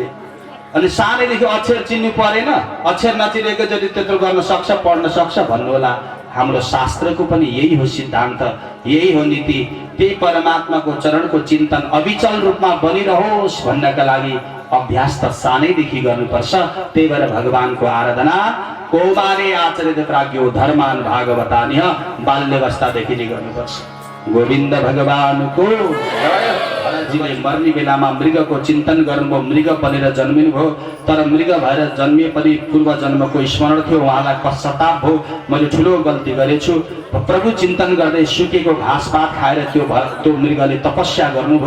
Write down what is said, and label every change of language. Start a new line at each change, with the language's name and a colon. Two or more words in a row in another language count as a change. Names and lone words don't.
Nepali: अनि सानैदेखि अक्षर चिन्नु परेन, अक्षर नचिनेको जति त्यत्रो गर्न सक्छ, पढ्न सक्छ भन्नु होला। हाम्रो शास्त्रको पनि यही हो सिद्धान्त, यही हो नीति। त्यही परमात्माको चरणको चिन्तन अविचल रूपमा बनिरहोस् भन्नका लागि अभ्यास त सानैदेखि गर्नुपर्छ। त्यही भएर भगवानको आराधना
Sanskrit: कौमारे आचरित प्राज्ञो धर्मान भागवतान्य,
Nepali: बाल्यवस्थादेखि नै गर्नुपर्छ। गोविन्द भगवानको भरतजीले मर्ने बेलामा मृगको चिन्तन गर्नुभयो, मृग बनेर जन्मिनुभयो। तर मृग भएर जन्मिए पनि पूर्व जन्मको स्मरण थियो, उहाँलाई पश्चाताप भयो, मैले ठुलो गल्ती गरेछु। प्रभु चिन्तन गर्दै सुकेको घाँसपात खाएर त्यो मृगले तपस्या गर्नुभयो।